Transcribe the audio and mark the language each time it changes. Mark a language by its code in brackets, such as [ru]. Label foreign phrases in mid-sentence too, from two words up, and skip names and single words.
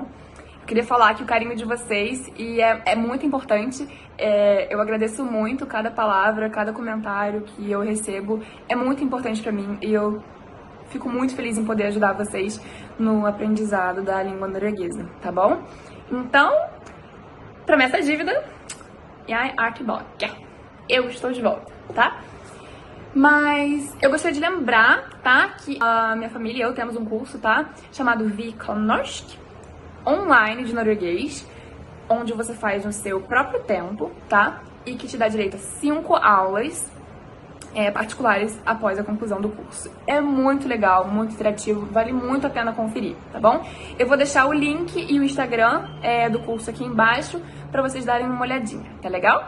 [pt] Queria falar que o carinho de vocês e é muito importante. Eu agradeço muito cada palavra, cada comentário que eu recebo. É muito importante pra mim e eu fico muito feliz em poder ajudar vocês no aprendizado da língua norueguesa, tá bom? Então, promessa essa dívida, [no] jeg er tilbake. [pt] Eu estou de volta, tá? Mas eu gostaria de lembrar, tá, que a minha família e eu temos um curso, tá, chamado Vi kan norsk, online de norueguês, onde você faz no seu próprio tempo, tá? E que te dá direito a 5 aulas particulares após a conclusão do curso. É muito legal, muito interativo, vale muito a pena conferir, tá bom? Eu vou deixar o link e o Instagram do curso aqui embaixo pra vocês darem uma olhadinha, tá legal?